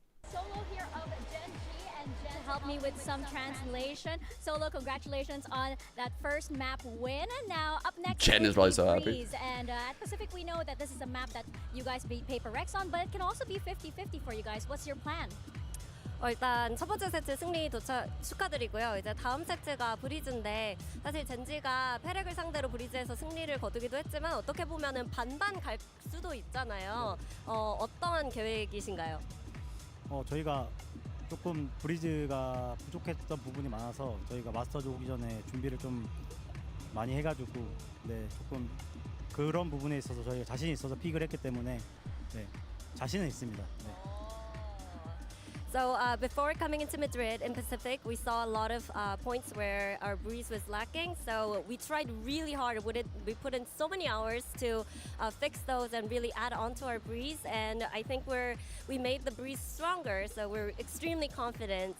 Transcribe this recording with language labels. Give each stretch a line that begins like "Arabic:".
English: Solo here of Gen.G and Gen helped me with some translation. Solo, congratulations on that first map win. And now up next, Gen is probably so happy. And at Pacific, we know that this is a map that you guys beat Paper Rex on, but it can also be 50-50 for you guys. What's your plan?
Korean: 일단 첫 번째 세트 승리 축하드리고요. 이제 다음 세트가 브리즈인데 사실 젠지가 페렉을 상대로 브리즈에서 승리를 거두기도 했지만 어떻게 보면은 반반 갈 수도 있잖아요. 어떠한 계획이신가요? 저희가 조금 브리즈가 부족했던 부분이 많아서 저희가 마스터즈 오기 전에 준비를 좀 많이 해가지고 네, 조금 그런 부분에 있어서 저희가 자신이 있어서 픽을 했기 때문에 네, 자신은 있습니다. 네.
English: So before coming into Madrid in Pacific, we saw a lot of points where our breeze was lacking. So we tried really hard. We put in so many hours to fix those and really add on to our breeze. And I think we made the breeze stronger. So we're extremely confident.